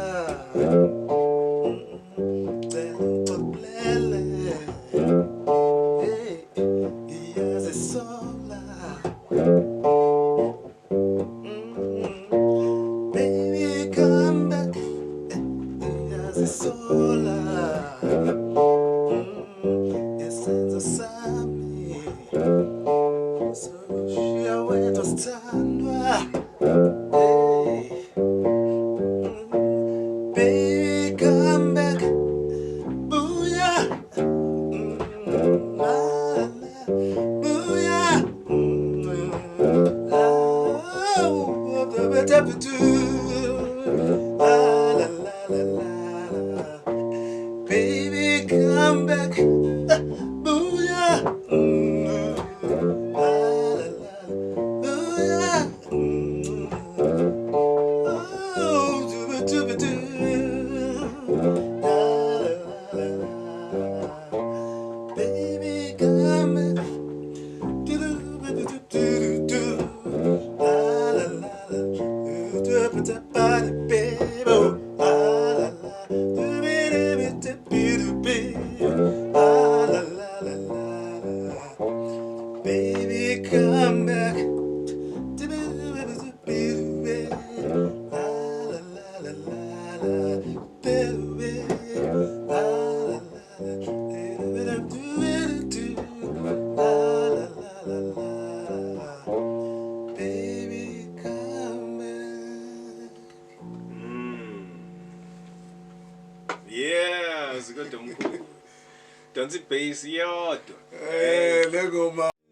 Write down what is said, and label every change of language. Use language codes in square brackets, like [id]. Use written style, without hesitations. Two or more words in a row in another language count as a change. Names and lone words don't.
[en] Baby, come back. Sola, senza sami, so she went to stand baby, come back, booyah, booyah, la la la la la. baby, come back. Booyah. La, la, la. Booyah. Oh, dooba-dooba-doo. La, la, la, la. Baby, come back. Do-do-ba-do-do-do-do. La, la, la, la. Do-do-ba-da-ba-da-baby. Oh, la, la, la. Do-be-do-be-do-be-do-be. La, la, la, la, la, la. Baby, come back. Do-be-do-be-do-be-do-be. La, la, la, la, la, la. Be-do-be. La, la, la, la. Do-be-do-be-do-be-do. La, la, la, la, la. Baby, come back. Yeah, [zu] zikode mkhulu. Donsa bass yodwa. Lego ma.